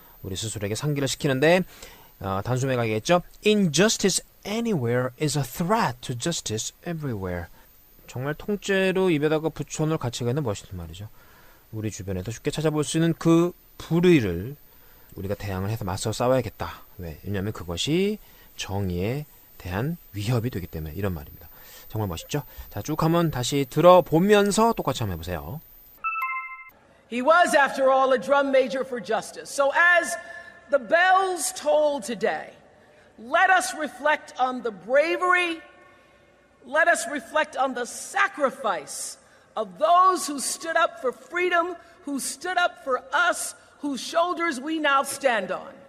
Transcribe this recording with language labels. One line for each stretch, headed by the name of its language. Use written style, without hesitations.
Korean: 우리 스스로에게 상기를 시키는데 단숨에 가겠죠.
English: Injustice anywhere is a threat to justice everywhere.
Korean: 정말 통째로 입에다가 붙여놓을 가치가 있는 멋있는 말이죠. 우리 주변에도 쉽게 찾아볼 수 있는 그 불의를 우리가 대항을 해서 맞서 싸워야겠다. 왜? 왜냐하면 그것이 정의에 대한 위협이 되기 때문에 이런 말입니다. 정말 멋있죠? 자, 쭉 한번 다시 들어보면서 똑같이 한번 해보세요.
English: He was, after all, a drum major for justice. So as the bells toll today, let us reflect on the bravery, let us reflect on the sacrifice of those who stood up for freedom, who stood up for us, whose shoulders we now stand on.